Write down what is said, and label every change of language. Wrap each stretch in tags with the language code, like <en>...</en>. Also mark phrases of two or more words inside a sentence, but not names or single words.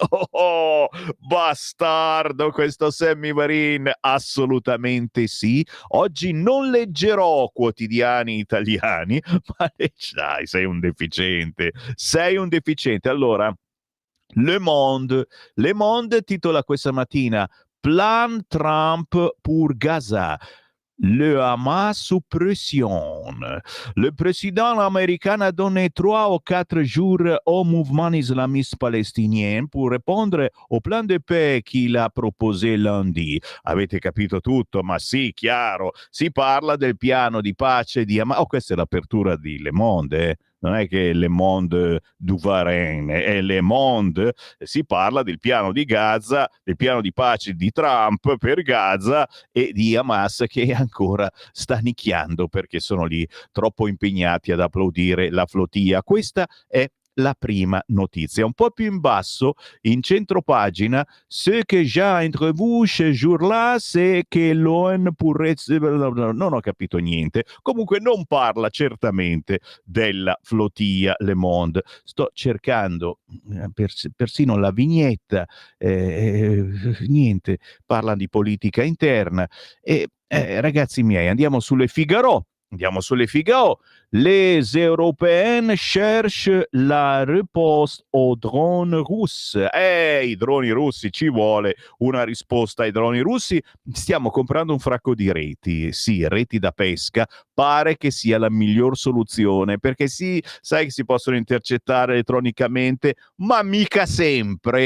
<it>Oh, bastardo questo Sammy Varin, assolutamente sì. Oggi non leggerò quotidiani italiani, ma dai, sei un deficiente, sei un deficiente. Allora, Le Monde titola questa mattina</it> <fr>Plan Trump pour Gaza. Le Hamas sous pression. Le président américain a donné 3 ou 4 jours au mouvement islamiste palestinien pour répondre au plan de paix qu'il a proposé lundi.</fr> <it>Avete capito tutto? Ma sì, chiaro. Si parla del piano di pace di Hamas. Oh, questa è l'apertura di Le Monde, Non è che Le Monde du Varenne, è Le Monde. Si parla del piano di Gaza, del piano di pace di Trump per Gaza e di Hamas che ancora sta nicchiando perché sono lì troppo impegnati ad applaudire la flottiglia. Questa è la prima notizia. Un po' più in basso, in centro pagina,</it> <fr>ce que j'ai entrevu ce jour-là, c'est que l'ONU pourrait...</fr> <it>Non ho capito niente. Comunque non parla certamente della flottiglia Le Monde. Sto cercando persino la vignetta, niente, parla di politica interna. E ragazzi miei, andiamo sulle Figaro.</it> <fr>Les Européennes cherchent la riposte aux drones russes.</fr> <it>I droni russi, ci vuole una risposta ai droni russi. Stiamo comprando un fracco di reti, sì, reti da pesca. Pare che sia la miglior soluzione, perché sì, sai che si possono intercettare elettronicamente, ma mica sempre.</it>